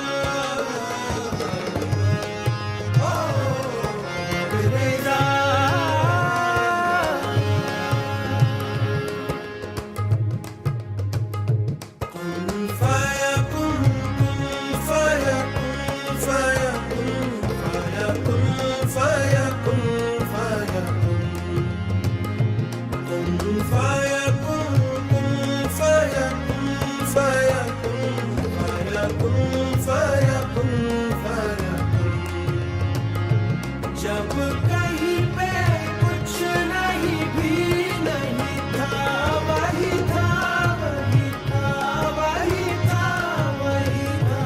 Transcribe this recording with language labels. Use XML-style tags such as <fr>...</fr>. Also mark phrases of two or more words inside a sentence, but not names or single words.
<ar>ओ रंगरेज़ा كن فيكون كن فيكون فيكون فيكون فيكون</ar> <hi>जब कहीं पे कुछ नहीं भी नहीं था, वही था वही था वही था वही था।</hi>